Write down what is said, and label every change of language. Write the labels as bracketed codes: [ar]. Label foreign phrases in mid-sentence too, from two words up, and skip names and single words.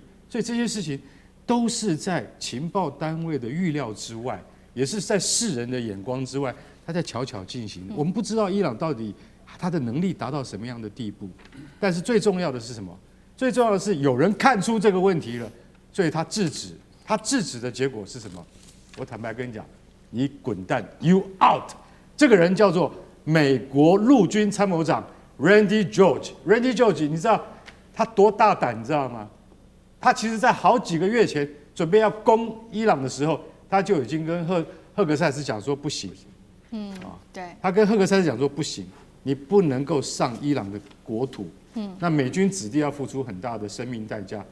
[zh] 所以這些事情都是在情報單位的預料之外，也是在世人的眼光之外。他在悄悄進行，我們不知道伊朗到底他的能力達到什麼樣的地步，但是最重要的是什麼？最重要的是有人看出這個問題了，所以他制止。他制止的結果是什麼？我坦白跟你講，你滾蛋 ， [en] You out。 [zh] 這個人叫做美國陸軍參謀長 Randy George。Randy George， 你知道他多大膽，你知道嗎？他其實在好幾個月前準備要攻伊朗的時候，他就已經跟赫格塞斯講說不行。對，他跟赫格塞斯講說不行，你不能夠上伊朗的國土，那美軍子弟要付出很大的生命代價。